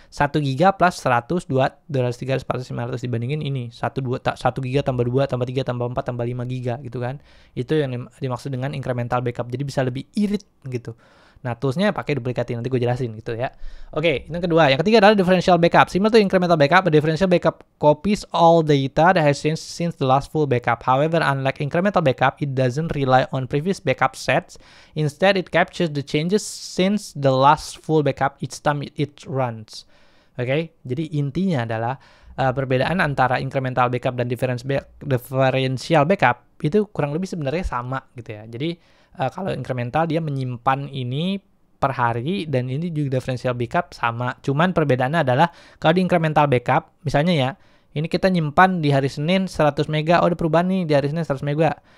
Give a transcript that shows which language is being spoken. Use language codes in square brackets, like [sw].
[id] 1 giga plus 100, 200, 300, 400, 500 dibandingin ini. 1 giga tambah 2, tambah 3, tambah 4, tambah 5 giga gitu kan. Itu yang dimaksud dengan incremental backup. Jadi bisa lebih irit gitu. Nah, toolsnya pakai duplicate, nanti gue jelasin gitu ya. Oke, yang kedua. Yang ketiga adalah differential backup. [en] Similar to incremental backup, a differential backup copies all data that has changed since the last full backup. However, unlike incremental backup, it doesn't rely on previous backup sets. Instead, it captures the changes since the last full backup each time it runs. [id] Oke, jadi intinya adalah perbedaan antara incremental backup dan differential backup itu kurang lebih sebenarnya sama gitu ya. Jadi kalau incremental dia menyimpan ini per hari dan ini juga differential backup sama. Cuman perbedaannya adalah kalau di incremental backup misalnya ya, ini kita nyimpan di hari Senin 100 mega, ada perubahan nih di hari Senin 100 mega.